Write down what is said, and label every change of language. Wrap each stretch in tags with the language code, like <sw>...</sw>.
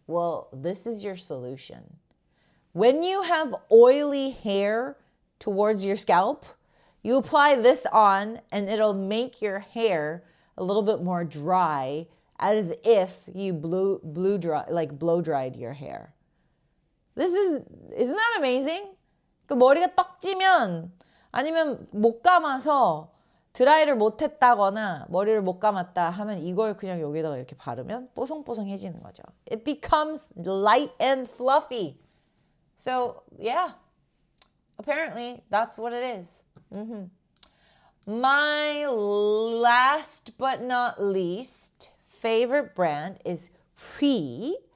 <en>Well, this is your solution. When you have oily hair towards your scalp, you apply this on and it'll make your hair a little bit more dry, as if you blow dried your hair. Isn't that amazing?</en> <ko>그 머리가 떡지면 아니면 못 감아서 드라이를 못했다거나 머리를 못 감았다 하면 이걸 그냥 여기다가 이렇게 바르면 뽀송뽀송해지는 거죠.</ko> <en>It becomes light and fluffy. So yeah, apparently that's what it is. My last but not least favorite brand is Hui.</en>